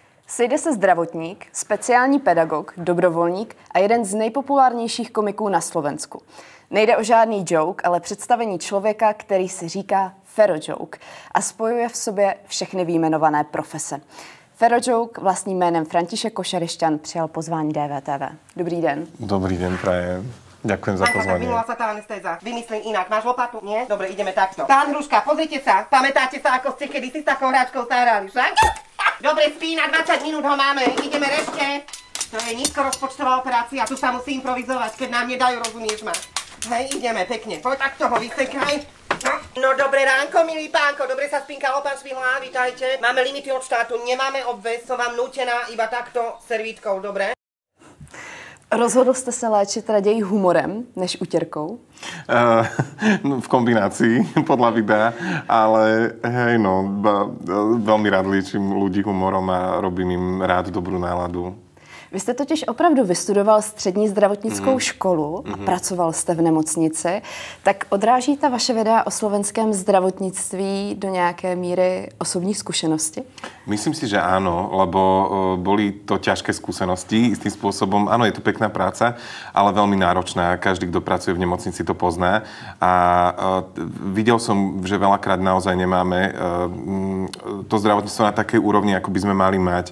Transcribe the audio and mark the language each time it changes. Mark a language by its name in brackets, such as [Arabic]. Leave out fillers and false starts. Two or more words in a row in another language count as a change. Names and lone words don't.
[Czech] Sejde se zdravotník, speciální pedagog, dobrovolník a jeden z nejpopulárnějších komiků na Slovensku. Nejde o žádný joke, ale představení člověka, který si říká Ferojoke a spojuje v sobě všechny vyjmenované profese. Ferojoke vlastním jménem František Košarišťan přijal pozvání DVTV. Dobrý den. Dobrý den, [Slovak] prajem. Ďakujem za pozvanie. Minula sa tá anestéza. Vymyslím inak. Máš lopatu? Nie? Dobre, ideme takto. Pán Hruška, pozrite sa. Pamätáte sa, ako ste kedysi s takou hráčkou sa hrali, však? Dobre, spí, na 20 minút ho máme. Ideme rešte. To je nízkorozpočtová operácia. Tu sa musí improvizovať, keď nám nedajú, rozumieš ma? Hej, ideme, pekne. Poď takto ho vysekaj. No dobré ránko, milý pánko. Dobre sa spinkalo, pán Švihla, vítajte. Máme limity od štátu, nemáme obväz, som vám nútená iba takto servítkou, dobre? [Czech] Rozhodl jste se léčit raději humorem než utěrkou? [Slovak] V kombinácii, podľa videa, ale hej, no, veľmi rád liečím ľudí humorom a robím im rád dobrú náladu. [Czech] Vy jste totiž opravdu vystudoval střední zdravotnickou školu a pracoval jste v nemocnici. Tak odráží ta vaše videa o slovenském zdravotnictví do nějaké míry osobní zkušenosti? [Slovak] Myslím si, že áno, lebo boli to ťažké skúsenosti istým spôsobom. Áno, je to pekná práca, ale veľmi náročná. Každý, kto pracuje v nemocnici, to pozná. A videl som, že veľakrát naozaj nemáme to zdravotníctvo na takej úrovni, ako by sme mali mať.